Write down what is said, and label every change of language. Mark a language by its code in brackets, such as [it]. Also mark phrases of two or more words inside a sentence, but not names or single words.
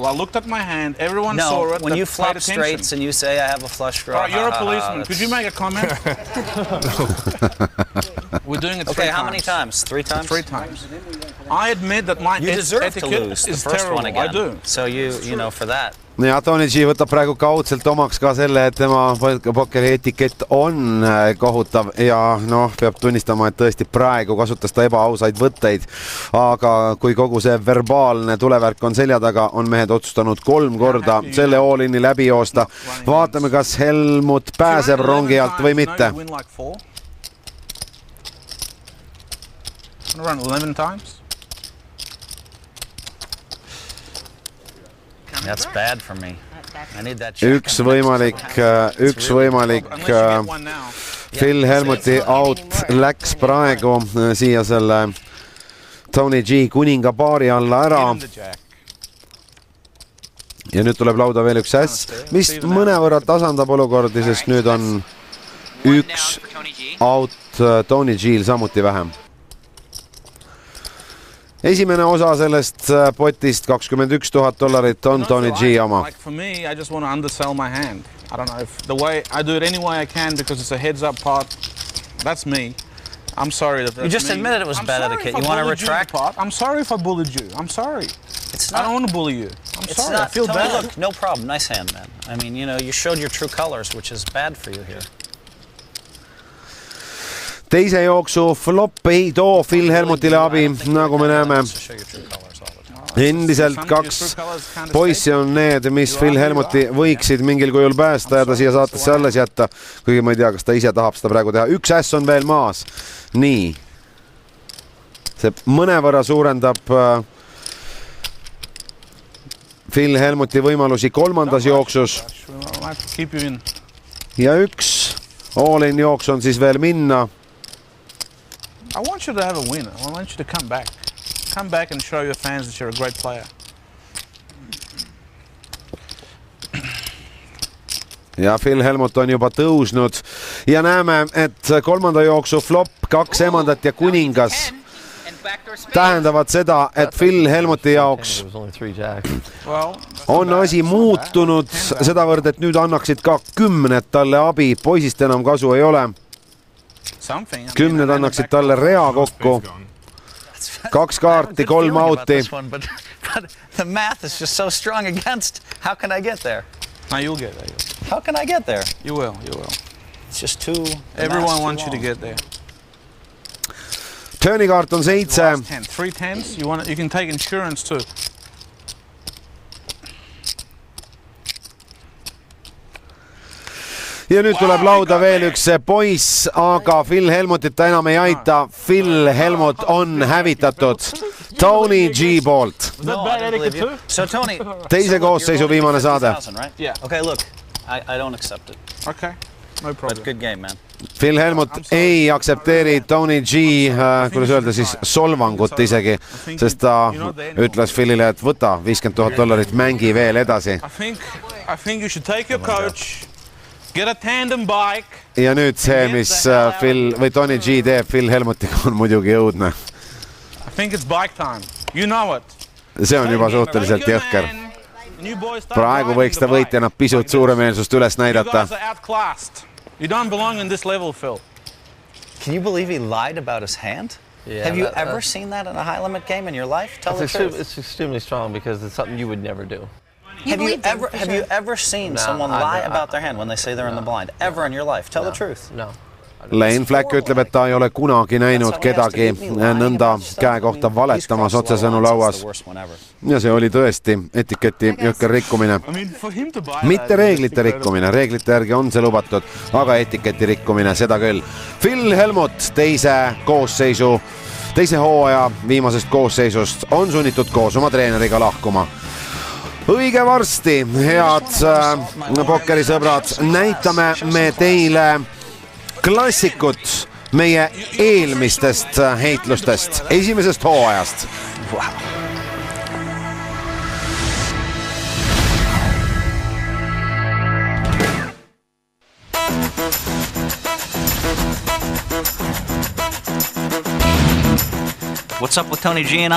[en] I looked at my hand. Everyone saw it. When you flop straights and you say, I have a flush draw. All right, you're a policeman. Could you make a comment? We're doing it 3 times. Okay, how many times? 3 times? 3 times. I admit that my you deserve to lose the first terrible. one again. I do. So you know, for that. [et] Ja Tony G võtab praegu kaudselt omaks ka selle, et tema pokeri etikett on kohutav ja noh, peab tunnistama, et tõesti praegu kasutas ta ebaausaid võtteid, aga kui kogu see verbaalne tulevärk on selja taga, on mehed otsustanud 3 korda selle all-in'i läbi joosta. Vaatame, kas Helmut pääseb rongi alt või mitte. [en] Run 11 times. That's bad for me. I need that [et] Üks võimalik Phil Helmuti out läks praegu siia selle Tony G kuninga paari alla ära. Ja nüüd tuleb lauda veel üks äss, mis mõnevõrra tasandab olukordi, sest nüüd on 1 out Tony G'l samuti vähem. Esimene osa sellest potist $21,000 on Tony G oma. [en] Like for me, I just want to undersell my hand. I don't know if the way I do it any way I can because it's a heads-up pot. That's me. I'm sorry that that's You just admitted it was bad etiquette. You want to retract? I'm sorry if I bullied you. I'm sorry. It's not. I don't want to bully you. I'm sorry. I feel Tony, bad. Look, no problem. Nice hand, man. I mean, you know, you showed your true colors, which is bad for you here. [et] Teise jooksu flop ei too Phil Helmutile abi, nagu me näeme. Endiselt 2 poissi on need, mis Phil Helmuti võiksid mingil kujul päästa ja ta siia saatesse alles jätta. Kuigi ma ei tea, kas ta ise tahab seda praegu teha. 1 äss on veel maas. Nii. See mõnevõrra suurendab Phil Helmuti võimalusi 3. jooksus. Ja 1 all-in jooks on siis veel minna. [en] I want you to have a win. I want you to come back. Come back and show your fans that you're a great player. [et] Ja Phil Helmut on juba tõusnud ja näeme, et 3. jooksu flop, 2 emandat ja kuningas tähendavad seda, et Phil Helmuti jaoks on asi muutunud sedavõrd, et nüüd annaksid ka 10 talle abi, poisist enam kasu ei ole. 10 annaksid talle rea kokku 2 kaarti, 3 auti. [en] But the math is just so strong against. How can I get there? No, you'll get there. How can I get there? You will. It's just too... Everyone wants you to get there. [et] Turni kaart on 7. [en] 3 tens. You can take insurance too. [et] Ja nüüd tuleb lauda veel üks poiss, aga Phil Helmutit ta enam ei aita. Phil Helmut on hävitatud Tony G poolt. [en] So Tony, [et] teise koosseisu viimane saade. [en] Okay, look, I don't accept it. Okay, no problem. But good game, man. [et] Phil Helmut ei aksepteeri Tony G, kuidas öelda siis, solvangut isegi, sest ta ütles Philile, et võta $50,000, mängi veel edasi. [en] I think you should take your coach. Get a tandem bike. [et] Ja nüüd see, mis Phil või Tony G teeb Phil Helmutiga, on muidugi õudne. [en] I think it's bike time. You know it. [et] See on juba suhteliselt jõhker. Praegu võiks ta võitjana pisut suuremeelsust üles näidata. [en] You guys are outclassed. You don't belong in this level, Phil. Can you believe he lied about his hand? Yeah, Have you ever seen that in a high limit game in your life? Tell the truth. It's extremely strong because it's something you would never do. Have you ever seen someone lie about their hand when they say they're in the blind? Ever in your life? Tell the truth. No. [et] Lane Flack ütleb, et ta ei ole kunagi näinud kedagi nõnda käe kohta valetamas otsesõnu lauas. Ja see oli tõesti etiketi jõhker rikkumine. Mitte reeglite rikkumine, reeglite järgi on see lubatud, aga etiketi rikkumine, seda küll. Phil Helmut teise hooaja viimasest koosseisust on sunnitud koos oma treeneriga lahkuma. Õige varsti, head pokkerisõbrad, näitame me teile klassikut meie eelmistest heitlustest, esimesest hooajast. [en] Wow. What's up with Tony G and I?